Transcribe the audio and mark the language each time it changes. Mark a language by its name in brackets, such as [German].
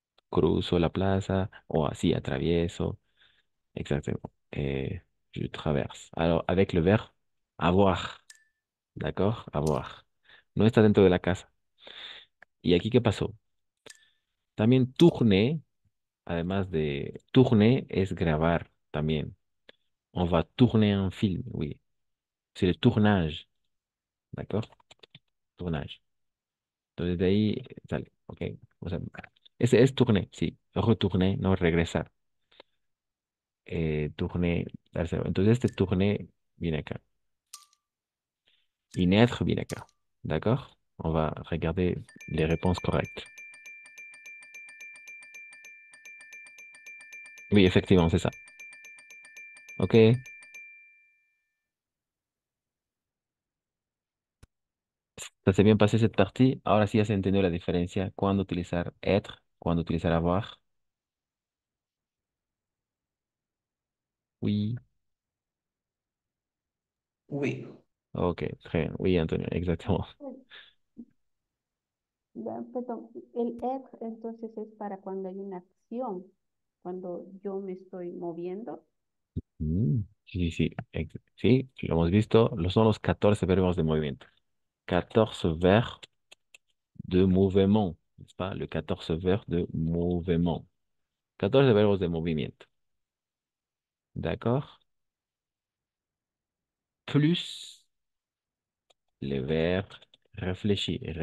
[Spanish] Cruzo la plaza o así atravieso. [French] Exactement. Je traverse. Alors, avec le verbe avoir. ¿D'accord? Avoir. [Spanish] No está dentro de la casa. ¿Y aquí qué pasó? También tourner, además de tourner, es grabar también. [French] On va tourner un film, oui. C'est le tournage. ¿D'accord? Tournage. [Spanish] Entonces de ahí sale, ¿ok? O sea, ese es tourner, sí. Retourner, no regresar. Tourner, darse. Entonces este tourner viene acá. Y naître viene acá. [French] ¿D'accord? On va regarder les réponses correctes. Oui, effectivement, c'est ça. OK. Ça s'est bien passé cette partie. [Spanish] Ahora sí has entendido la diferencia. Cuándo utilizar être, cuándo utilizar avoir. [French] Oui. Oui. OK, très bien. Oui, Antonio, exactement. [Spanish] Ya, perdón, el être entonces es para cuando hay una acción, cuando yo me estoy moviendo. Sí, sí, sí. Sí, lo hemos visto. Son los 14 verbos de movimiento. [French] 14 verbes de mouvement, n'est-ce pas? Le 14 verbes de mouvement. [Spanish] 14 verbos de movimiento. [French] D'accord? Plus les verbes réfléchis.